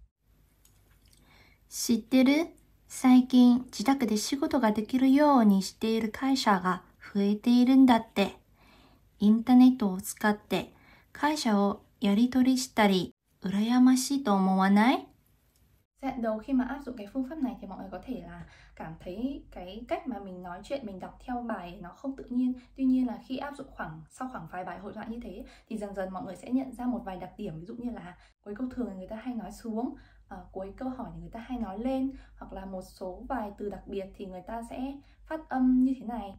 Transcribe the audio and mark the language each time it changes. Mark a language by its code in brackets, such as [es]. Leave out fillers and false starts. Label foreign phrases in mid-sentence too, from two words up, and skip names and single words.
[ja] 知ってる？最近自宅で仕事ができるようにしている会社が増えているんだって。インターネットを使って会社をやり取りしたり、羨ましいと思わない？ [vi] Giai đoạn đầu khi mà áp dụng cái phương pháp này thì mọi người có thể là cảm thấy cái cách mà mình nói chuyện, mình đọc theo bài nó không tự nhiên. Tuy nhiên là khi áp dụng sau khoảng vài bài hội thoại như thế thì dần dần mọi người sẽ nhận ra một vài đặc điểm. Ví dụ như là cuối câu thường thì người ta hay nói xuống, cuối câu hỏi thì người ta hay nói lên, hoặc là một số vài từ đặc biệt thì người ta sẽ phát âm như thế này.